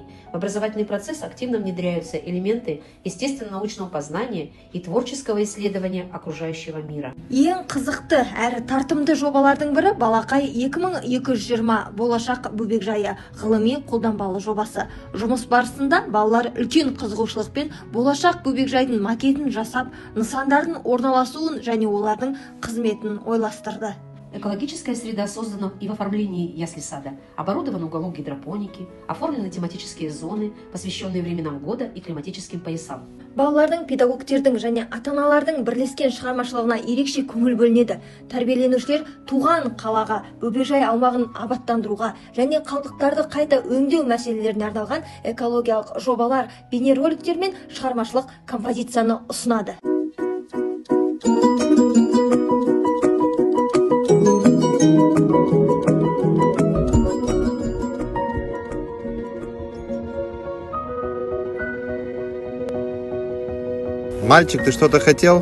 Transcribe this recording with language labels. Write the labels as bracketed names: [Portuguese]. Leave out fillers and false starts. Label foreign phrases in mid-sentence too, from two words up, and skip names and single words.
[Russian] В образовательный процесс активно внедряются элементы естественно-научного познания и творческого исследования окружающего мира. [Kazakh] Ең қызықты әрі тартымды жобалардың бірі Балақай 2220 болашақ бөбекжайы ғылыми қолданбалы жобасы. Жұмыс барысында балалар үлкен қызығушылықпен болашақ бөбекжайдың макетін жасап, нысандардың орналасуын және олардың қызметін ойластырды. [Russian] Экологическая среда создана и в оформлении ясли-сада. Оборудован уголок гидропоники, оформлены тематические зоны, посвященные временам года и климатическим поясам. [Kazakh] Балалардың, педагогтердің және ата-аналардың бірлескен шығармашылығына ерекше көңіл бөлінеді. Тәрбиеленушілер туған қалаға, бөбекжай аумағын абаттандыруға және қалдықтарды қайта өңдеу мәселелеріне арналған экологиялық жобалар, бейнероликтер мен шығармашылық композицияны ұсынады. [Russian] Мальчик, ты что-то хотел?